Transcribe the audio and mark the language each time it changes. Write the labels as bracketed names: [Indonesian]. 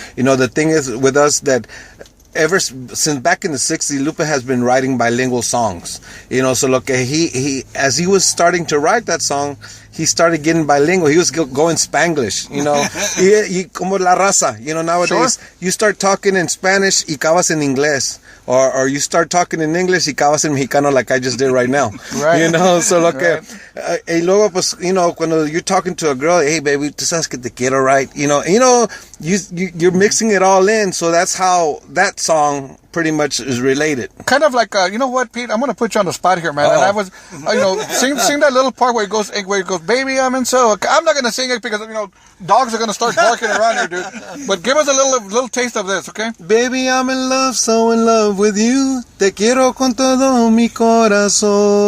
[English] The thing is with us that ever since back in the 60s, Lupe has been writing bilingual songs. So he as he was starting to write that song, he started getting bilingual. He was going Spanglish, [Spanish] como la raza. [English] Nowadays, sure. You start talking in Spanish [Spanish] y acabas en inglés. [English] Or you start talking in English [Spanish] y acabas en mexicano [English] like I just did right now. Right. So [Spanish] y luego, pues, cuando [English] you're talking to a girl, hey, baby, [Spanish] tú sabes que te quiero, [English] right? You're mixing it all in. So that's how that song pretty much is related. Kind of like, you know what, Pete? I'm going to put you on the spot here, man. And I was, sing that little part where it goes, baby, I'm in so. I'm not going to sing it because, dogs are going to start barking around here, dude. But give us a little taste of this, okay? Baby, I'm in love, so in love with you. [Spanish] Te quiero con todo mi corazón.